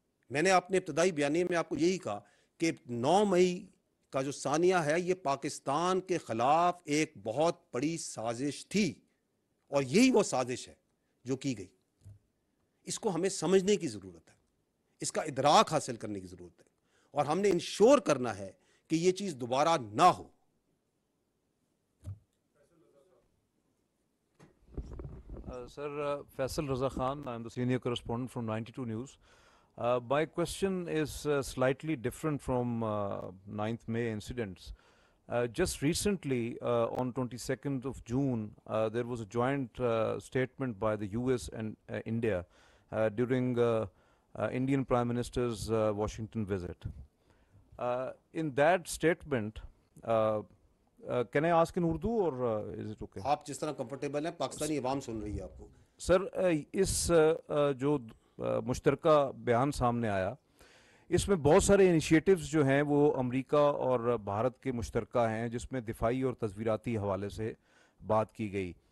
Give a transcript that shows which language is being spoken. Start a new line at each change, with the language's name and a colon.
Urdu: میں نے اپنے ابتدائی بیانیے میں آپ کو یہی کہا کہ 9 مئی کا جو ثانیہ ہے یہ پاکستان کے خلاف ایک بہت بڑی سازش تھی, اور یہی وہ سازش ہے جو کی گئی. اس کو ہمیں سمجھنے کی ضرورت ہے, اس کا ادراک حاصل کرنے کی ضرورت ہے, اور ہم نے انشور کرنا ہے کہ یہ چیز دوبارہ نہ ہو.
English: Sir, Faisal Raza Khan, I'm the senior correspondent from 92 News. My question is slightly different from 9th May incidents. Just recently, on 22nd of June, there was a joint statement by the US and India during Indian Prime Minister's Washington visit. In that statement, can I ask in Urdu or is it okay?
Urdu: آپ جس طرح comfortable ہیں, پاکستانی عوام سن رہی ہے آپ کو. سر, اس جو مشترکہ بیان سامنے آیا, اس میں بہت سارے انیشیٹوز جو ہیں وہ امریکہ اور بھارت کے مشترکہ ہیں, جس میں دفاعی اور تصویراتی حوالے سے بات کی گئی.